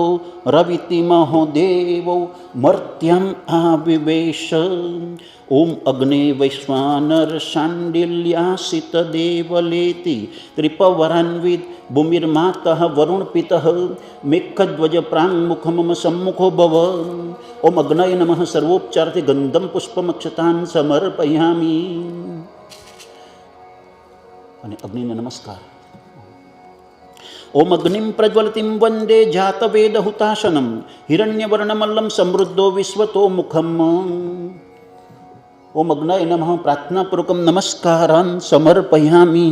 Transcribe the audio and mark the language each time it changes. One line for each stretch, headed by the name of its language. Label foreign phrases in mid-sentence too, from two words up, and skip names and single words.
Sanskrit: रवितिमहो देवो मर्त्यम् आविवेश ओम अग्ने वैश्वानर शाण्डिल्यासित देवलेति त्रिपवरान्वित भूमिर्मातः वरुणपितः मेघध्वज प्राङ्मुख मम सम्मुखो भव ओम अग्नये नमः सर्वोपचारते गन्धं पुष्पमक्षतान् समर्पयामि
Gujarati: અને અગ્નિને નમસ્કાર.
Sanskrit: ઓમ અગ્નિમ પ્રજ્વલતિમ વંદે જાતવેદ હુતાશનમ હિરણ્યવર્ણમલ્લમ સમૃદ્ધો વિશ્વતો મુખમ. ઓમ અગ્નય નમઃ પ્રાર્થનાપૂર્વકમ નમસ્કારાન સમર્પયામિ.